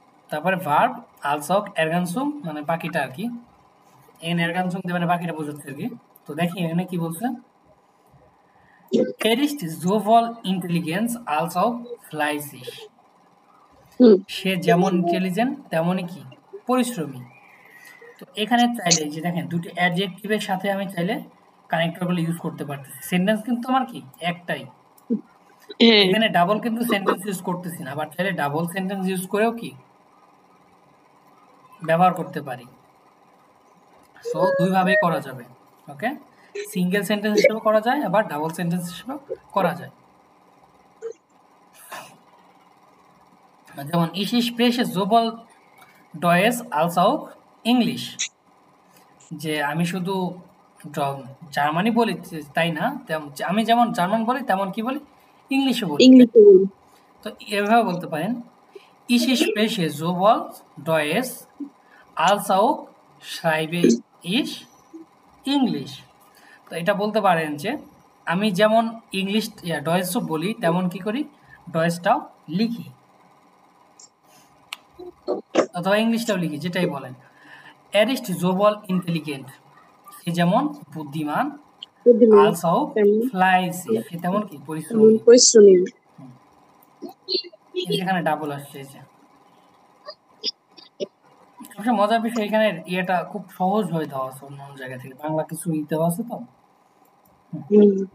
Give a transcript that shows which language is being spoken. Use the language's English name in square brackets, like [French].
[Bangla] তারপরে verb also এরগানসুম, মানে বাকিটা আর কি, এন এরগানসুম দিয়ে মানে বাকিটা বোঝাচ্ছে আর কি। তো দেখি এখানে কি বলছে, [German] Er ist sowohl Intelligenz als auch fleißig. [Bangla] হুম সে যেমন ইন্টেলিজেন্ট তেমনই কি পরিশ্রমী। তো এখানে চাইলে যে দেখেন দুটো অ্যাডজেক্টিভের সাথে আমি চাইলে কানেক্টরগুলো ইউজ করতে পারতেছি। সেন্টেন্স কিন্তু আমার কি একটাই। হ্যাঁ এখানে ডাবল কিন্তু সেন্টেন্স ইউজ করতেছি না, আবার চাইলে ডাবল সেন্টেন্স ইউজ করেও কি ব্যবহার করতে পারি। সো দুইভাবেই করা যাবে। ওকে, সিঙ্গেল সেন্টেন্স হিসেবে করা যায়, আবার ডাবল সেন্টেন্স হিসেবেও করা যায়। যেমন [German] ich spreche sowohl Deutsch als auch English, [Bangla] যে আমি শুধু জার্মানি বলি তাই না, আমি যেমন জার্মান বলি তেমন কি বলি ইংলিশও বলি। ইংলিশে বলি। তো এভাবে বলতে পারেন [German] ich spreche sowohl Deutsch als auch schreibe ich English। [Bangla] তো এটা বলতে পারেন যে আমি যেমন ইংলিশ ডয়েসও বলি তেমন কি করি ডয়েসটাও লিখি অথবা ইংলিশটাও লিখি, যেটাই বলেন। [German] Er ist sowohl intelligent, [Bangla] সে যেমন বুদ্ধিমান, বুদ্ধিমান [German] als auch [Bangla] তেমন [German] fleißig, [Bangla] সে তেমন কি পরিশ্রমী। পরিশ্রমী। এই যেখানে ডাবল আসছে, এই যে সবচেয়ে মজার বিষয় এখানে ইয়েটা খুব সহজ হয়ে দেওয়া আছে অন্য অন্য জায়গা থেকে, বাংলা কিছু দেওয়া আছে তো। হুম